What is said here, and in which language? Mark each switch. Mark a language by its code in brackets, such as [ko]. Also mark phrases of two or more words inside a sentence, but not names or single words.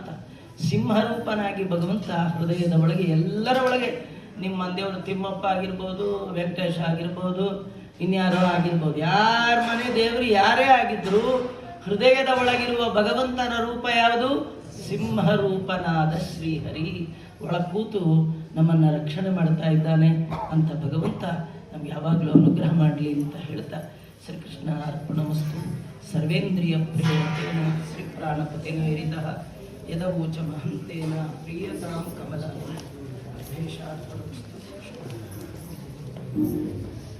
[kn] ಸಿಂಹರೂಪನಾಗಿ ಭಗವಂತ ಹೃದಯದ ಒಳಗೆ, ಎಲ್ಲರ ಒಳಗೆ, ನಿಮ್ಮ ಮಂದೇವರು ತಿಮ್ಮಪ್ಪ ಆಗಿರ್ಬೋದು, ವೆಂಕಟೇಶ ಆಗಿರ್ಬೋದು, ಇನ್ಯಾರೋ ಆಗಿರ್ಬೋದು, ಯಾರ ಮನೆ ದೇವರು ಯಾರೇ ಆಗಿದ್ರು ಹೃದಯದ ಒಳಗಿರುವ ಭಗವಂತನ ರೂಪ ಯಾವುದು? ಸಿಂಹರೂಪನಾದ ಶ್ರೀಹರಿ ಒಳ ಕೂತು ನಮ್ಮನ್ನು ರಕ್ಷಣೆ ಮಾಡ್ತಾ ಇದ್ದಾನೆ ಅಂತ ಭಗವಂತ ನಮ್ಗೆ ಯಾವಾಗಲೂ ಅನುಗ್ರಹ ಮಾಡಲಿ ಅಂತ ಹೇಳ್ತಾ ಶ್ರೀಕೃಷ್ಣ ಅರ್ಪಣಮಸ್ತು. [sa] ಸರ್ವೇಂದ್ರಿಯ ಪ್ರಿಯತೇನ ಶ್ರೀ ಪ್ರಾಣಪತಿನ ವಿರಿತಃ ಯದವೋಚ ಮಹಂತೇನ ಪ್ರಿಯತಾಂ ಕಮಲ.